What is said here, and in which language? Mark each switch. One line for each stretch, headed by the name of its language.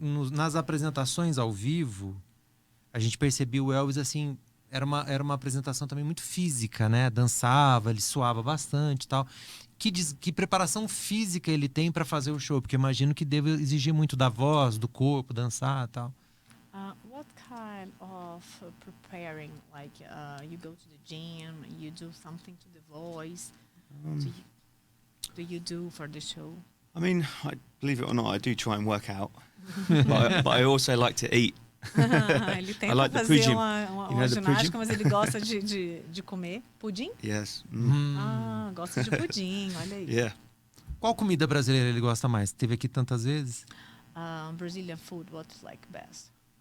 Portuguese: Nas apresentações ao vivo, a gente percebeu o Elvis assim, era uma apresentação também muito física, né? Dançava, ele suava bastante e tal. Que preparação física ele tem para fazer o show? Porque eu imagino que deve exigir muito da voz, do corpo, dançar e tal.
English: What kind of preparing? Like you go to the gym, you do something to the voice. Do you do for the show? I mean, believe it or not, I do try and work out, but I also like to eat.
Portuguese: Ele tenta fazer uma ginástica, mas ele gosta de comer pudim?
English: Yes.
Portuguese: Gosta de pudim, olha aí.
English: Yeah.
Portuguese: Qual comida brasileira ele gosta mais? Teve aqui tantas vezes.
English: Brazilian food, what's like best?